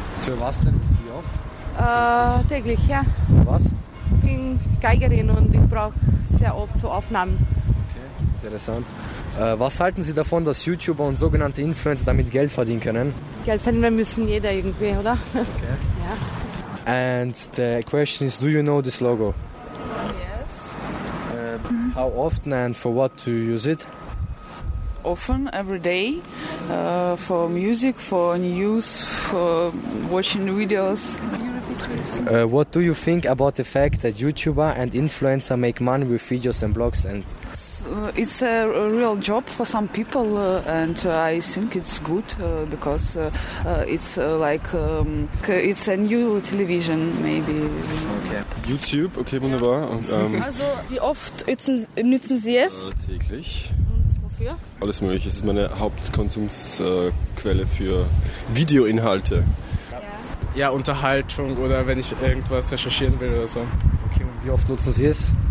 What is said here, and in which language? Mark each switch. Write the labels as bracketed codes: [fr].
[de] Für was denn? Wie oft? Täglich, ja. Für was? Ich bin Geigerin und ich brauche sehr oft so Aufnahmen. Okay, interessant. Was halten Sie davon, dass YouTuber und sogenannte Influencer damit Geld verdienen können? Geld verdienen müssen jeder irgendwie, oder? Okay. Ja. [en] And the question is, do you know this logo? Yes. How often and for what do you use it? Often, every day, for music, for news, for watching videos. What do you think about the fact that YouTuber and influencer make money with videos and blogs? And it's a real job for some people, and I think it's good because it's like it's a new television, maybe. Okay. [de] YouTube, okay, wunderbar. Ja. Und, also, wie oft nutzen Sie es? Täglich. Wofür? Alles Mögliche. Es ist meine Hauptkonsumsquelle für Videoinhalte. Ja, Unterhaltung oder wenn ich irgendwas recherchieren will oder so. Okay, und wie oft nutzen Sie es?